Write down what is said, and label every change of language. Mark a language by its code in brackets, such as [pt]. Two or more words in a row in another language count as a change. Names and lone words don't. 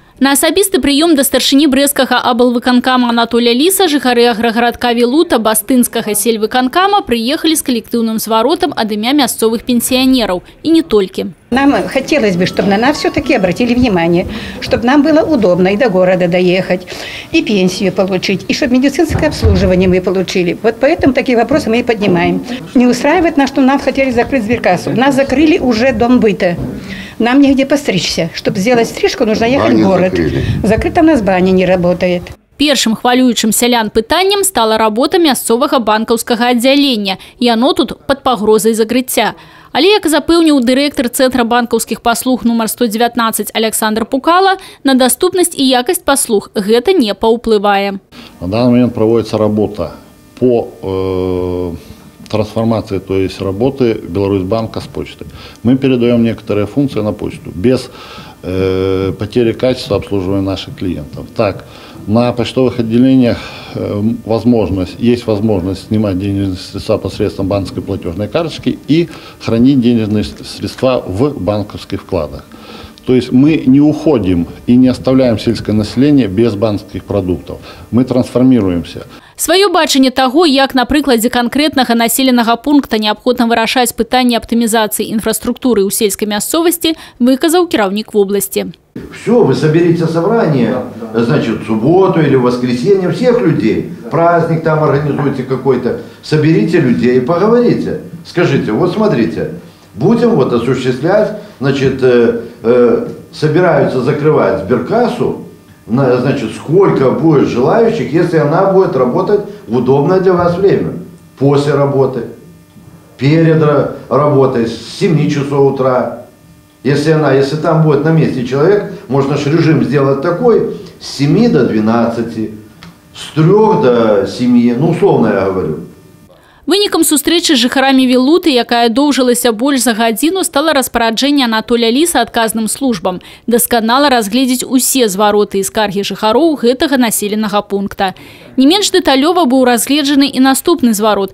[be] На асабісты прыём да старшыні брэсцкага аблвыканкама Анатолія Ліса жыхары аграгарадка Вілута Бастынскага сельвыканкама прыехалі з калектыўным зваротам ад імя мясцовых пенсіянераў. І не толькі. [ru] Нам хотелось бы, чтобы на нас все-таки обратили внимание, чтобы нам было удобно и до города доехать, и пенсию получить, и чтобы медицинское обслуживание мы получили. Вот поэтому такие вопросы мы и поднимаем. Не устраивает нас, что нам хотели закрыть сберкассу. Нас закрыли уже дом быта. Нам негде постричься. Чтобы сделать стрижку, нужно ехать в город. Закрыта у нас баня не работает. [be] Першым хвалюючым сялян пытаннем стала работа мясцовага банкаўскага аддзялення. І оно тут пад пагрозай закрыцця. Але, як запэўніў дырэктар Цэнтра банкаўскіх паслуг нумар 119 Александр Пукала, на доступнасць і якасць паслуг гэта не паўплывае. [ru] На данный момент проводится работа по трансформации, то есть работы Беларусьбанка с почты. Мы передаем некоторые функции на почту без потери качества обслуживания наших клиентов. Так, на почтовых отделениях есть возможность снимать денежные средства посредством банковской платежной карточки и хранить денежные средства в банковских вкладах. То есть мы не уходим и не оставляем сельское население без банковских продуктов. Мы трансформируемся. [be] Свое бачанне таго, як на прыкладзе канкрэтнага населенага пункта неабходна вырашаць пытанне аптымізацыі інфраструктуры ў сельскай мясцовасці, выказаў кіраўнік вобласці. [ru] Все, вы соберите собрание, значит, в субботу или в воскресенье всех людей, праздник там организуйте какой-то, соберите людей и поговорите. Скажите, вот смотрите, будем вот осуществлять, значит, собираются закрывать сберкассу, значит, сколько будет желающих, если она будет работать в удобное для вас время. После работы, перед работой, с 7 часов утра. Если там будет на месте человек, можно же режим сделать такой, с 7 до 12, с 3 до 7, ну условно я говорю. [be] Вынікам сустрэчы з жыхарамі Вілуты, якая доўжылася больш за гадзіну, стала распараджэнне Анатолія Ліса адказным службам дасканала разгледзець усе звароты і скаргі жыхароў гэтага населенага пункта. Не менш дэталёва быў разгледжаны і наступны зварот.